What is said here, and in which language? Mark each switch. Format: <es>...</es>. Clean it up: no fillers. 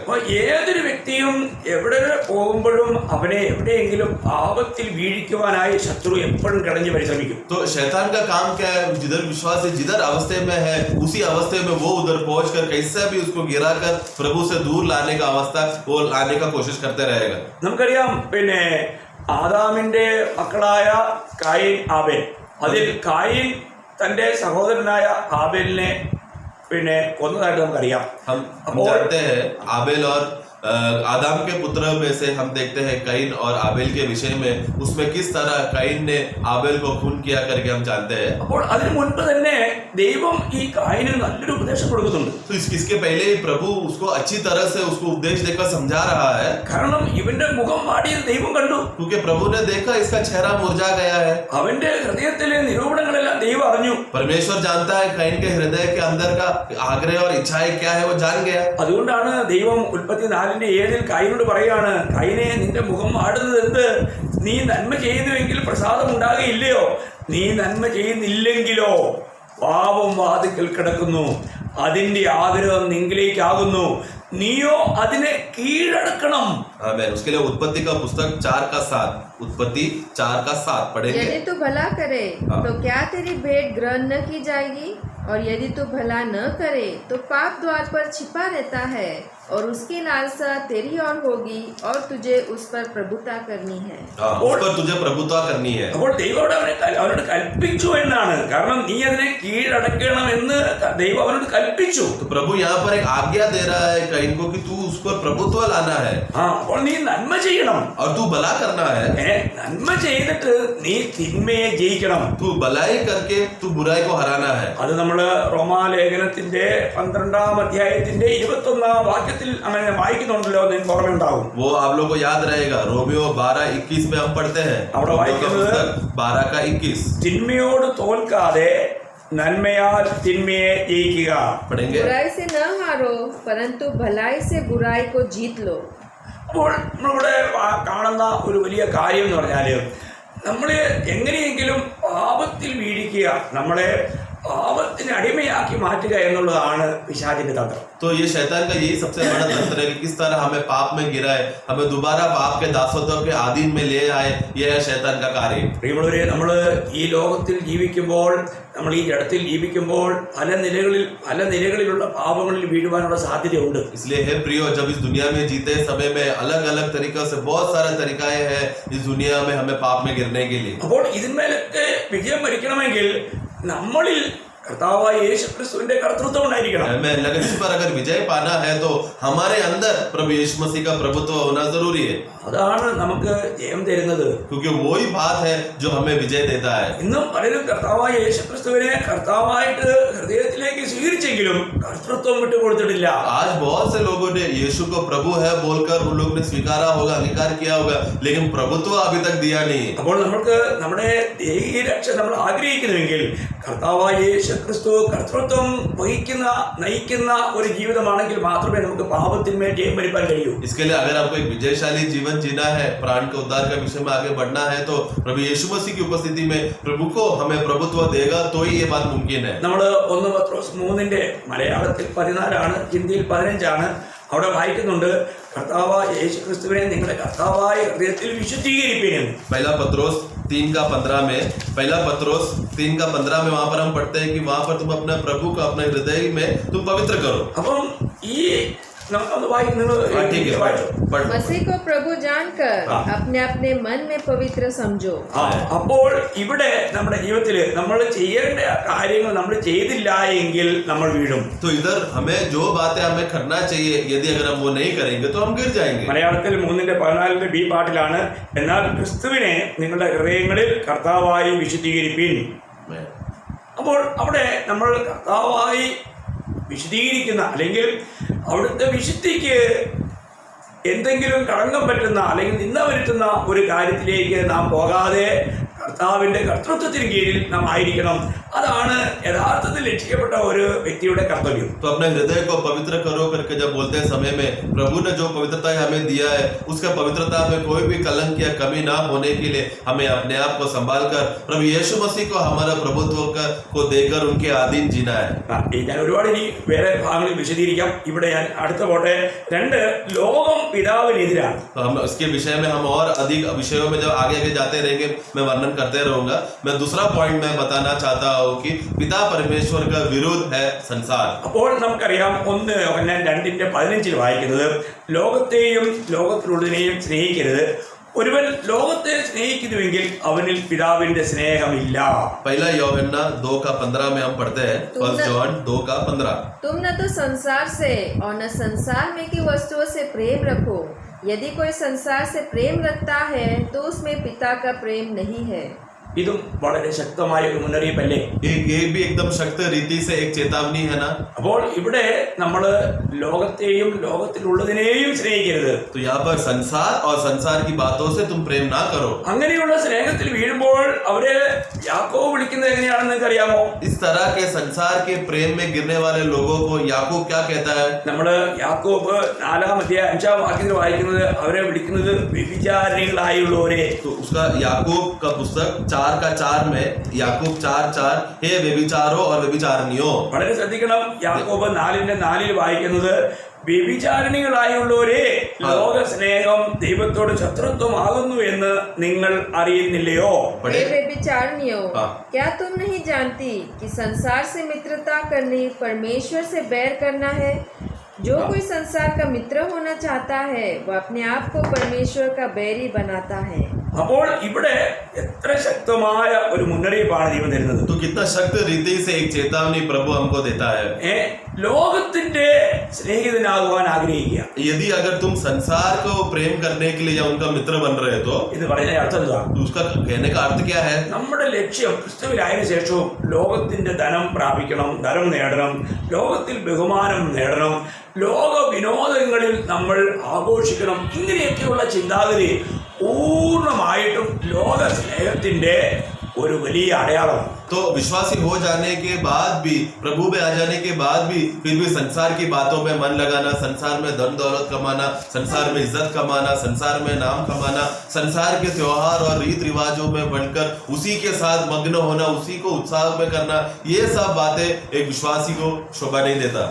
<ml>അപ്പോൾ ഏതൊരു വ്യക്തിയും എവിടെ പോകുമ്പോഴും അവനെ എവിടെയെങ്കിലും പാപത്തിൽ വീഴിക്കുവാനായി ശത്രു എപ്പോഴും കിടഞ്ഞ് പരിശ്രമിക്കും.</ml> <hi>तो शैतान का काम क्या है? जिधर विश्वास है, जिधर अवस्थे में है, उसी अवस्थे में वो उधर पहुंचकर कैसे भी उसको गिराकर प्रभु से दूर लाने का अवस्था वो लाने का कोशिश करते रहेगा।</hi> <ml>നമുക്കറിയാം, പിന്നെ ആദാമിന്റെ മക്കളായ കായീൻ, ആബേൽ, അതിൽ കായീൻ തന്റെ സഹോദരനായ ആബേലിനെ പിന്നെ കൊന്നതായിട്ട് നമുക്കറിയാം.</ml> <hi>हम जानते हैं आबेल और आदम के पुत्र में से हम देखते हैं कैन और आबेल के विषय में, उसमें किस तरह कैन ने आबेल को खून किया करके हम जानते हैं।</hi> <ml>അപ്പോൾ അതിനു മുൻപ് തന്നെ ദൈവം ഈ കായീന് നല്ലൊരു ഉപദേശം കൊടുക്കുന്നുണ്ട്.</ml> <hi>तो इसके पहले ही प्रभु उसको अच्छी तरह से उसको उपदेश देकर समझा रहा है,</hi> <ml>കാരണം ഇവന്റെ മുഖം വാടിയത് ദൈവം കണ്ടു.</ml> <hi>क्योंकि प्रभु ने देखा इसका चेहरा मुरझा गया है।</hi> <ml>അവന്റെ ഹൃദയത്തിലെ നിരൂപണങ്ങളെല്ലാം ദൈവം അറിഞ്ഞു.</ml> <hi>परमेश्वर जानता है कैन के हृदय के अंदर का आग्रह और इच्छाएं क्या है, वो जान गया।</hi> <ml>അതുകൊണ്ടാണ് ദൈവം ഉൽപ്പത്തി 4:7 കായീനോട് പറയാണ്, കായീനെ, നിന്റെ മുഖം വാടുന്നത് എന്ത്? നീ നന്മ ചെയ്യുന്നുവെങ്കിൽ പ്രസാദം ഉണ്ടാകുകയില്ലയോ? നീ നന്മ ചെയ്യുന്നില്ലെങ്കിലോ പാപം വാതിക്കൽ കിടക്കുന്നു, അതിന്റെ ആഗ്രഹം നിങ്കിലേക്കാകുന്നു, നീയോ അതിനെ കീഴടക്കണം.</ml> <hi>आमीन। उसके लिए उत्पत्ति का पुस्तक 4:7 उत्पत्ति 4:7 पढ़ेंगे। यदि तू भला करे हाँ। तो क्या तेरी भेंट ग्रहण न की जाएगी? और यदि तू भला न करे तो पाप द्वार पर छिपा रहता है और उसकी लालसा तेरी ओर होगी और तुझे उस पर प्रभुता करनी है। उस पर तुझे प्रभुता करनी है।</hi> <ml>അപ്പോൾ ദൈവം അവനോട് കൽപ്പിച്ചു എന്നാണ്, കാരണം നീ അതിനെ കീഴടക്കണമെന്ന് ദൈവം അവനോട് കൽപ്പിച്ചു.</ml> <hi>तो प्रभु यहाँ पर एक आज्ञा दे रहा है कैन को कि तू उस पर प्रभुत्व लाना है</hi> <ml>അപ്പോൾ നീ നന്മ ചെയ്യണം.</ml> <hi>और तू भला करना है।</hi> <ml>നന്മ ചെയ്തിട്ട് നീ തിന്മയെ ജയിക്കണം.</ml> <hi>तू भलाई करके तू बुराई को हराना है।</hi> <ml>അത് നമ്മള് റോമാലേഖനത്തിന്റെ 12-ാം അധ്യായത്തിന്റെ 21-ാം വാക്യത്തിൽ അങ്ങനെ വായിക്കുന്നുണ്ടല്ലോ, നിങ്ങൾക്ക് ഓർമ്മയുണ്ടാവും.</ml> <hi>वो आप लोग को याद रहेगा, रोमियो 12:21 में हम पढ़ते हैं।</hi> <ml>അവിടെ വായിക്കുന്നത് 12:21 തിന്മയോട് തോൽക്കാതെ നന്മയാൽ തിന്മയെ ജയിക്കുക.</ml> <hi>पढ़ेंगे। बुराई से न हारो परंतु भलाई से बुराई को जीत लो।</hi> <ml>അപ്പോൾ നമ്മളിവിടെ കാണുന്ന ഒരു വലിയ കാര്യം എന്ന് പറഞ്ഞാല്, നമ്മളെ എങ്ങനെയെങ്കിലും പാപത്തിൽ വീഴിക്കുക, നമ്മളെ പാപത്തിന് അടിമയാക്കി മാറ്റുക എന്നുള്ളതാണ് പിശാചിന്റെ തന്ത്രം.</ml> <hi>तो ये शैतान का यही सबसे बड़ा तंत्र है कि किस तरह हमें पाप में गिराए, हमें दोबारा पाप के दासत्व के आधीन में ले आए, ये है शैतान का कार्य।</hi> <ml>പ്രിയമുള്ളവരെ, നമ്മൾ ഈ ലോകത്തിൽ ജീവിക്കുമ്പോൾ, നമ്മൾ ഈ ജഡത്തിൽ ജീവിക്കുമ്പോൾ പല നിലകളിലുള്ള പാപങ്ങളിൽ വീഴുവാനുള്ള സാധ്യതയുണ്ട്.</ml> <hi>इसलिए हे प्रियो, जब इस दुनिया में जीते समय में अलग अलग तरीकों से बहुत सारे तरीकाएं हैं इस दुनिया में हमें पाप में गिरने के लिए।</hi> <ml>അപ്പോൾ ഇതിന്മേലൊക്കെ വിജയം വരിക്കണമെങ്കിൽ നമ്മളിൽ കർത്താവായ യേശുക്രിസ്തുവിന്റെ കർത്തൃത്വം ഉണ്ടായിരിക്കണം.</ml> <hi>मैं लगन इस पर अगर विजय पाना है तो हमारे अंदर प्रभु यीशु मसीह का प्रभुत्व होना जरूरी है,</hi> <ml>അതാണ് നമുക്ക് ജയം തരുന്നത്.</ml> <hi>क्योंकि वही बात है जो हमें विजय देता है.</hi> <ml>ഇന്നും പലരും കർത്താവായ യേശുക്രിസ്തുവിനെ കർത്താവായിട്ട് ഹൃദയത്തിലേക്ക് സ്വീകരിച്ചെങ്കിലും കർത്തൃത്വം വിട്ടുകൊടുത്തിട്ടില്ല.</ml> <hi>आज बहुत से लोगों ने यीशु को प्रभु है बोलकर उन लोगों ने स्वीकारा होगा, अंगीकार किया होगा, लेकिन प्रभुत्व अभी तक दिया नहीं.</hi> <ml>അപ്പോൾ നമുക്ക് നമ്മുടെ ദേഹീയ രക്ഷ നമ്മൾ ആഗ്രഹിക്കുന്നുവെങ്കിൽ കർത്താവായ യേശുക്രിസ്തു കർത്തൃത്വം വഹിക്കുന്ന നയിക്കുന്ന ഒരു ജീവിതമാണെങ്കിൽ മാത്രമേ നമുക്ക് പാപത്തിന്മേൽ ജയം വരിപ്പാൻ കഴിയൂ.</ml> <hi>इसके लिए अगर आपको एक विजयशाली जीवन जीना है, प्राण के उद्धार के विषय में आगे बढ़ना है, तो प्रभु यीशु मसीह की उपस्थिति में प्रभु को हमें प्रभुत्व देगा तो ही ये बात मुमकिन है.</hi> <ml>നമ്മൾ 1 പത്രോസ് 3 മലയാളത്തിൽ 14 ഹിന്ദിയിൽ 15 അവിടെ വായിക്കുന്നുണ്ട്, കർത്താവായ യേശുക്രിസ്തുവിനെ നിങ്ങളുടെ കർത്താവായ ഹൃദയത്തിൽ വിശുദ്ധീകരിപ്പീൻ.</ml> <hi>पहला पत्रोस 3:15 में, पहला पत्रोस 3:15 में वहां पर हम पढ़ते हैं कि वहां पर तुम अपने प्रभु को अपने हृदय में तुम पवित्र करो.</hi> <ml>അപ്പം ഈ നമുക്കൊന്ന് വായിക്കുന്നത്</ml> <hi>ठीक है, पढ़. मसीह को प्रभु जानकर हाँ। अपने अपने मन में पवित्र समझो.</hi> <ml>അപ്പോൾ ഇവിടെ നമ്മുടെ ജീവിതത്തിൽ നമ്മൾ ചെയ്യേണ്ട കാര്യങ്ങൾ നമ്മൾ ചെയ്തില്ല എങ്കിൽ നമ്മൾ വീഴും.</ml> <hi>तो इधर हमें जो बातें हमें करना चाहिए, यदि अगर हम वो नहीं करेंगे तो हम गिर जाएंगे.</hi> <ml>മലയാളത്തിൽ 3:14 ബി പാട്ടിലാണ്, എന്നാൽ ക്രിസ്തുവിനെ നിങ്ങളുടെ ഹൃദയങ്ങളിൽ കർത്താവായി വിശുദ്ധീകരിപ്പീൻ. അപ്പോൾ അവിടെ നമ്മൾ കർത്താവായി വിശുദ്ധീകരിക്കുന്ന അല്ലെങ്കിൽ അവിടുത്തെ വിശുദ്ധിക്ക് എന്തെങ്കിലും കളങ്കം പറ്റുന്ന അല്ലെങ്കിൽ നിന്ന വരുത്തുന്ന ഒരു കാര്യത്തിലേക്ക് നാം പോകാതെ കർത്താവിന്റെ കർത്തൃത്വത്തിന് കീഴിൽ നാം ആയിരിക്കണം. അതാണ് യഥാർത്ഥത്തിൽ രക്ഷിക്കപ്പെട്ട ഒരു വ്യക്തിയുടെ കർത്തവ്യം.</ml> <hi>तो अपने हृदय को पवित्र करो करके जब बोलते हैं समय में प्रभु ने जो पवित्रता हमें दिया है, उसका पवित्रता में कोई भी कलंक या कमी ना होने के लिए हमें अपने आप को संभाल कर प्रभु यीशु मसीह को हमारा प्रभुत्व को देकर उनके अधीन जीना है.</hi> <ml>ഞാൻ ഒരുപാട് ഇനി വേറെ ഭാഗങ്ങളിൽ വിശദീകരിക്കാം. ഇവിടെ ഞാൻ അടുത്ത പോട്ടെ. 2 ലോകം പിതാവിനെതിരാണ്.</ml> <hi>तो हम इसके विषय में हम और अधिक विषयों में जब आगे आगे जाते रहेंगे मैं वर्णन करते रहूंगा. मैं दूसरा पॉइंट मैं बताना चाहता हूँ कि पिता परमेश्वर का विरोध है संसार.</hi> <ml>അപ്പോൾ നമുക്കറിയാം 1 യോഹന്നാൻ 2:15 വായിക്കുന്നത്, ലോകത്തെയും ലോകത്തിലുള്ളതിനെയും സ്നേഹിക്കരുത്. ഒരുവൻ ലോകത്തെ സ്നേഹിക്കുന്നുവെങ്കിൽ അവനിൽ പിതാവിന്റെ സ്നേഹമില്ല.</ml> <hi>पहला यूहन्ना 2:15 में हम पढ़ते हैं.</hi> <en>First John 2:15.</en> <hi>तुम न तो संसार से और न संसार में की वस्तुओं से प्रेम रखो. यदि कोई संसार से प्रेम रखता है तो उसमें पिता का प्रेम नहीं है.</hi> <ml>ഇതും വളരെ ശക്തമായ ഒരു മുന്നറിയിപ്പല്ലേ?</ml> <hi>ये भी एकदम शक्त रीति से एक चेतावनी है ना.</hi> <ml>അപ്പോൾ ഇവിടെ നമ്മൾ ലോകത്തെയും ലോകത്തിലുള്ളതിനെയും സ്നേഹിക്കരുത്.</ml> <hi>तो यहाँ पर संसार और संसार की बातों से तुम प्रेम ना करो.</hi> <ml>അങ്ങനെയുള്ള സ്നേഹത്തിൽ വീഴുമ്പോൾ അവരെ യാക്കോബ് വിളിക്കുന്നത് എങ്ങനെയാണെന്ന് നിങ്ങൾക്ക് അറിയാമോ?</ml> <hi>इस तरह के संसार के प्रेम में गिरने वाले लोगों को याकूब क्या कहता है?</hi> <ml>നമ്മള് യാക്കോബ് 4:5 വായിക്കുന്നത് അവരെ വിളിക്കുന്നത് വ്യഭിചാരികളായുള്ളവരെ.</ml> <hi>तो उसका याकूब का पुस्तक 4:4 में याकूब 4:4 हे व्यभिचारो और व्यभिचारिणियों.</hi> <ml>വളരെ ശ്രദ്ധിക്കണം. യാക്കോബ് 4:4 വായിക്കുന്നത് വ്യഭിചാരിണികളായുള്ളവരെ ലോക സ്നേഹം ദൈവത്തോട് ശത്രുത്വമാകുന്നു എന്ന് നിങ്ങൾ അറിയുന്നില്ലയോ?</ml> <hi>हे व्यभिचारिणियों, हाँ। क्या तुम नहीं जानती कि संसार से मित्रता करनी परमेश्वर से बैर करना है? जो कोई संसार का मित्र होना चाहता है वह अपने आप को परमेश्वर का बैरी बनाता है.</hi> <ml>അപ്പോൾ ഇവിടെ എത്ര ശക്തമായ ഒരു മുന്നറിയിപ്പാണ് ദൈവം തരുന്നത്.</ml> <hi>तो कितना शक्त रीति से एक चेतावनी प्रभु हमको देता है.</hi> <ml>ലോകത്തിന്റെ സ്നേഹിതനാകുവാൻ ആഗ്രഹിക്കുക.</ml> <hi>यदि अगर तुम संसार को प्रेम करने के लिए या उनका मित्र बन रहे हो</hi> <ml>ഇത് പറയുന്ന അർത്ഥം എന്താ?</ml> <hi>तो उसका कहने का अर्थ क्या है?</hi> <ml>നമ്മുടെ ലക്ഷ്യം ക്രിസ്തുവിലായതിനു ശേഷവും ലോകത്തിന്റെ ധനം പ്രാപിക്കണം, ധനം നേടണം, ലോകത്തിൽ ബഹുമാനം നേടണം, ലോക വിനോദങ്ങളിൽ നമ്മൾ ആഘോഷിക്കണം. ഇങ്ങനെയൊക്കെയുള്ള ചിന്താഗതി പൂർണ്ണമായിട്ടും ലോക സ്നേഹത്തിന്റെ ഒരു വലിയ അടയാളമാണ്.</ml> <hi>तो विश्वासी हो जाने के बाद भी, प्रभु में आ जाने के बाद भी फिर भी संसार की बातों में मन लगाना, संसार में धन दौलत कमाना, संसार में इज्जत कमाना, संसार में नाम कमाना, संसार के त्योहार और रीत रिवाजों में बढ़कर उसी के साथ मग्न होना, उसी को उत्साह में करना, ये सब बातें एक विश्वासी को शोभा नहीं देता.</hi>